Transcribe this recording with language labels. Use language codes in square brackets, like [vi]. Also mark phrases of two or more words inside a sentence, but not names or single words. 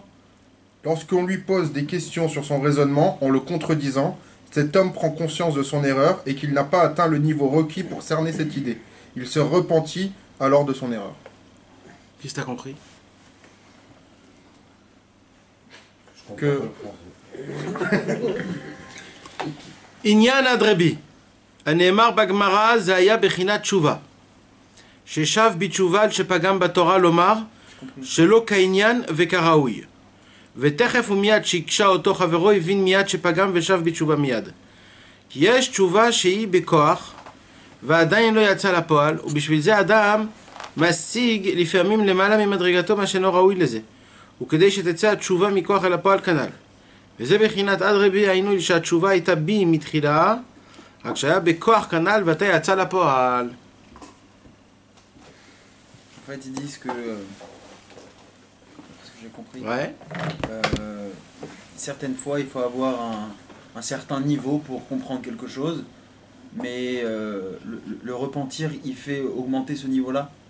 [fr] Lorsqu'on lui pose des questions sur son raisonnement, en le contredisant, cet homme prend conscience de son erreur et qu'il n'a pas atteint le niveau requis pour cerner cette idée. Il se repentit alors de son erreur. Qu'est-ce que tu as compris? Que... [he] עניין אדרבי. הנאמר בגמרא זה היה בחינת תשובה. ששב בתשובה על שפגם בתורה לומר שלא כעניין וכראוי. ותכף ומיד שהקשה אותו חברו הבין מיד שפגם ושב בתשובה מיד. כי יש תשובה שהיא בכוח ועדיין לא יצא לפועל, ובשביל זה אדם משיג לפעמים למעלה ממדרגתו מה שאינו ראוי לזה. וכדי שתצא התשובה מכוח אל הפועל כנ"ל. וזה בחינת אדרבי, היינו שהתשובה הייתה בי מתחילה, רק שהיה בכוח כנ"ל ואתה יצא לפועל. [fr] En fait, ils disent que j'ai compris. Ouais. Certaines fois, il faut avoir un certain niveau pour comprendre quelque chose, mais le repentir, il fait augmenter ce niveau-là?